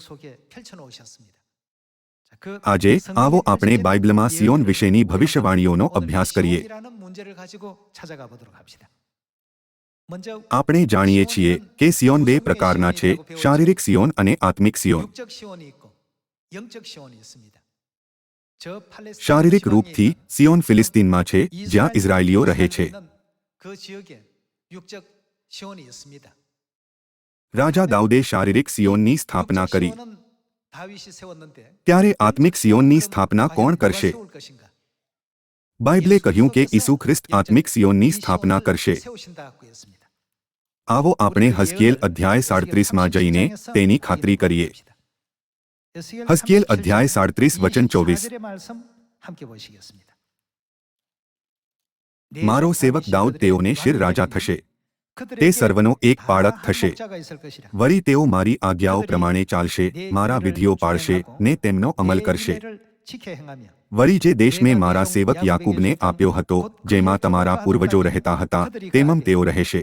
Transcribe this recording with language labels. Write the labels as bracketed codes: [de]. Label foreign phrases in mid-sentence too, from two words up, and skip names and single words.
[gu] આજે આવો આપણે બાઇબલમાં સિયોન વિશેની ભવિષ્યવાણીઓનો અભ્યાસ કરીએ. આપણે જાણીએ છીએ કે સિયોન 2 પ્રકારના છે, શારીરિક સિયોન અને આત્મિક સિયોન. [ko] 저 팔레스타인 [gu] શારીરિક [ko] 지방에 [gu] રૂપથી [ko] 있는 [gu] સિયોન ફિલિસ્તીનમાં છે, જ્યાં ઇઝરાયેલીઓ રહે છે. [ko] 그 지역에 육적 시온이 있습니다. [gu] રાજા દાઉદે શારીરિક સિયોનની સ્થાપના [ko] 육적 [gu] કરી. [ko] 시온은 다윗이 세웠는데 [gu] ત્યારે આત્મિક સિયોનની [ko] 그럼 [gu] સ્થાપના [ko] 과연 [gu] કોણ [ko] 누가 [gu] કરશે? [ko] 세울 것인가? [gu] બાઇબલે કહ્યું કે [ko] 예수님께서 [gu] ઈસુ ખ્રિસ્ત આત્મિક સિયોનની [ko] 이 [gu] સ્થાપના [ko] 시온을 [gu] કરશે. [ko] 세우신다고 했습니다. [gu] આવો આપણે હઝકિયેલ અધ્યાય 37માં જઈને તેની ખાતરી કરીએ. હઝકિયેલ અધ્યાય 37 વચન 24. [ko] 함께 보시겠습니다. [gu] મારો સેવક દાઉદ તેઓને શિર રાજા થશે. તે સર્વનો એક પાળક થશે. વળી તેઓ મારી આજ્ઞાઓ પ્રમાણે ચાલશે, મારા વિધિઓ પાળશે ને તેમનો અમલ કરશે. વળી જે દેશ મેં મારા સેવક યાકૂબને આપ્યો હતો, જેમાં તમારા પૂર્વજો રહેતા હતા, તેમાં તેઓ રહેશે.